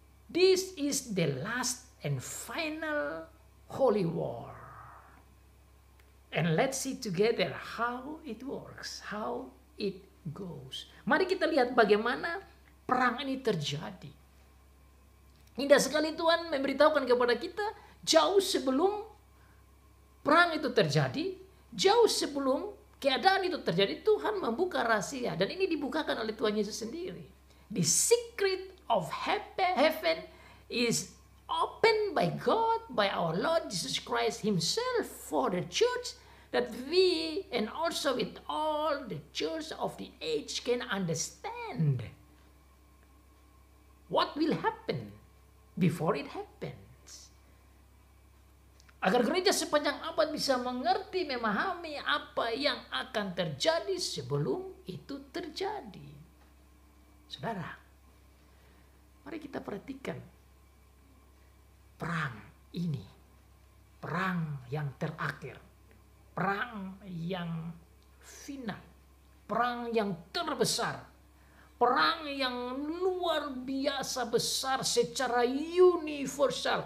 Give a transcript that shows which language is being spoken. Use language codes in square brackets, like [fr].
[en] This is the last and final holy war. And let's see together how it works, how it goes. [id] Mari kita lihat bagaimana perang ini terjadi. Indah sekali Tuhan memberitahukan kepada kita jauh sebelum perang itu terjadi, jauh sebelum keadaan itu terjadi, Tuhan membuka rahasia. Dan ini dibukakan oleh Tuhan Yesus sendiri. [en] The secret of heaven is opened by God, by our Lord Jesus Christ himself for the church, that we and also with all the church of the age can understand what will happen before it happens. [id] Agar gereja sepanjang abad bisa mengerti, memahami apa yang akan terjadi sebelum itu terjadi. Saudara, mari kita perhatikan perang ini, perang yang terakhir, perang yang final, perang yang terbesar, perang yang luar biasa besar secara universal.